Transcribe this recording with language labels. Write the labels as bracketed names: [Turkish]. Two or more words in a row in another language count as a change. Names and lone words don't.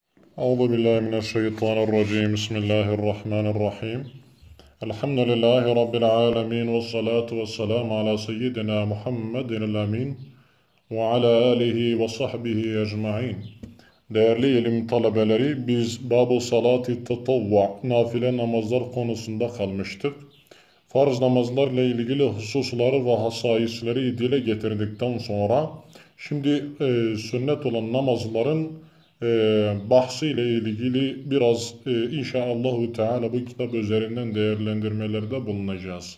[Arabic] أعوذ بالله من الشيطان الرجيم بسم الله الرحمن الرحيم الحمد لله رب العالمين والصلاة والسلام على سيدنا محمد الأمين وعلى آله وصحبه أجمعين. [Turkish] Değerli ilim talebeleri, biz Bab-ı Salat-ı Tatavva, nafile namazlar konusunda kalmıştık. Farz namazlarla ilgili hususları ve hasaisleri dile getirdikten sonra şimdi sünnet olan namazların bahsiyle ilgili biraz [Arabic] إن شاء الله تعالى [Turkish] bu kitap üzerinden değerlendirmelerde bulunacağız.